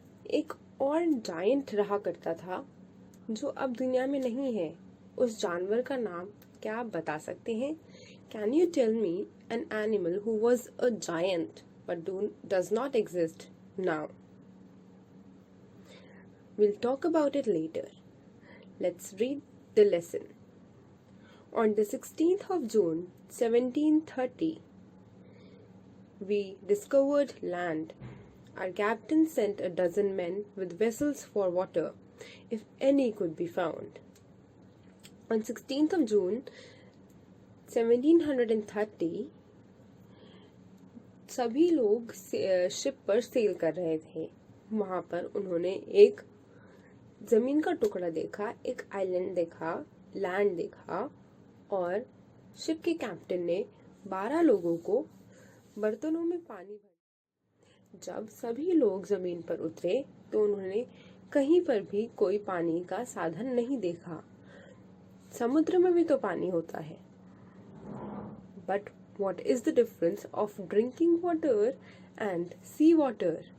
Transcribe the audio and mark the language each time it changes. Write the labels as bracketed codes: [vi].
[hi] एक और giant रहा करता था जो अब दुनिया में नहीं है. उस जानवर का नाम क्या आप बता सकते हैं? [en] Can you tell me an animal who was a giant but does not exist now? We'll talk about it later. Let's read the lesson. On the 16th of June, 1730, we discovered land. Our captain sent a dozen men with vessels for water, if any could be found. On 16th of June, 1730, [hi] सभी लोग ship पर cell कर रहे थे. वहां पर उन्होंने एक जमीन का टुकड़ा देखा, एक आइलैंड देखा, लैंड देखा, और शिप के कैप्टन ने 12 लोगों को बर्तनों में पानी भर. जब सभी लोग जमीन पर उतरे तो उन्होंने कहीं पर भी कोई पानी का साधन नहीं देखा. समुद्र में भी तो पानी होता है. [en] But what is the difference of drinking water and sea water?